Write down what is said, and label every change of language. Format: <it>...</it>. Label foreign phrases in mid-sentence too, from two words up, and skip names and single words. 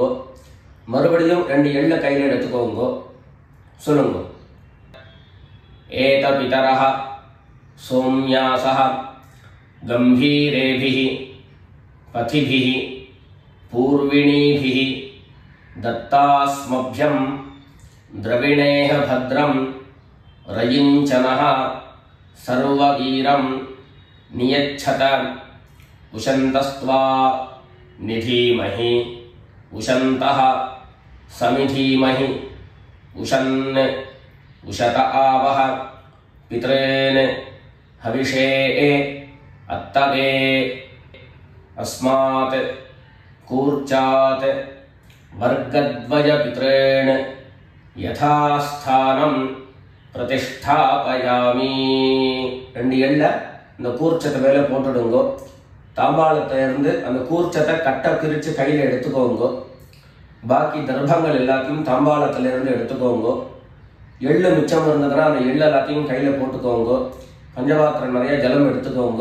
<ta>மறுபடியும் 2 எள்ளை கையில் எடுத்துக்கோங்க.</ta> <sa>சொல்லுங்க. एत पितरः सोम्यासः गम्भीरेभिः पथिभिः पूर्विणीभिः தத்தாஸ்மभ्यं द्रविणेह भद्रं रयिञ्चनः सर्ववीरं नियच्छत उशन्तस्त्वा निधीमहि उशन्तः समिधीमहि उशन् उशत आवह पितॄन् हविषे अत्तवे अस्मात् कूर्चात् वर्गद्वयपितॄन् यथास्थानं प्रतिष्ठापयामि.</sa> <ta>2 எள்ளை இந்த கூர்ச்சத்தை மேலே போட்டுடுங்க. தாம்பாளத்தை இருந்து அந்த கூர்ச்சத்தை கட்டை பிரித்து கையில் எடுத்துக்கோங்க. பாக்கி தர்ப்பங்கள் எல்லாத்தையும் தாம்பாளத்திலிருந்து எடுத்துக்கோங்க. எள்ளு மிச்சம் இருந்ததுன்னா அந்த எள்ளு எல்லாத்தையும் கையில் போட்டுக்கோங்க. பஞ்சபாத்திரம் நிறைய ஜலம் எடுத்துக்கோங்க.</ta>